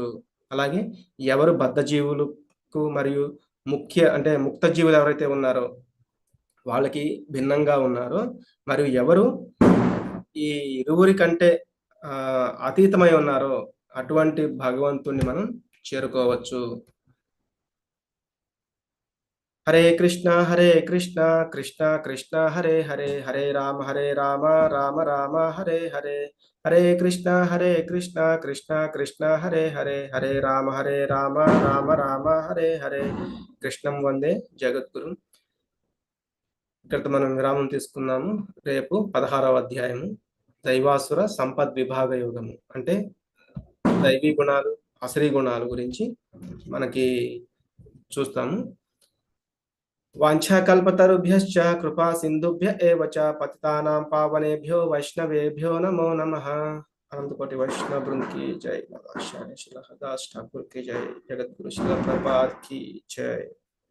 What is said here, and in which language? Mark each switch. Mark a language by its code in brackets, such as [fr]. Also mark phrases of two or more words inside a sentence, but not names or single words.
[te] అలాగే ఎవరు బద్ధజీవులకు మరియు ముక్త జీవులు ఎవరైతే ఉన్నారో వాళ్ళకి భిన్నంగా ఉన్నారో మరియు ఎవరు ఈ ఇరువురి కంటే అతీతమై ఉన్నారో అటువంటి భగవంతుణ్ణి మనం చేరుకోవచ్చు. [sa] హరే కృష్ణ కృష్ణ కృష్ణ హరే హరే, హరే రామ రామ రామ హరే హరే. హరే కృష్ణ కృష్ణ కృష్ణ హరే హరే, హరే రామ రామ రామ హరే హరే. కృష్ణం వందే జగద్గురు. [te] ఇక్కడితో మనం విరామం తీసుకున్నాము. రేపు 16వ అధ్యాయము దైవాసుర సంపద్ విభాగ యోగము అంటే దైవీ గుణాలు అసరీ గుణాలు గురించి మనకి చూస్తాము. [sa] వాంఛాకల్పతరుభ్యశ్చ కృపా సింధుభ్య ఏవ చ పతితానాం పావనేభ్యో వైష్ణవేభ్యో నమో నమః. అనంతకోటి వైష్ణవ బృంద్ [hi] की जय. आचार्य श्रील हरदास ठाकुर की जय. जगद्गुरु श्रील प्रभुपाद की जय.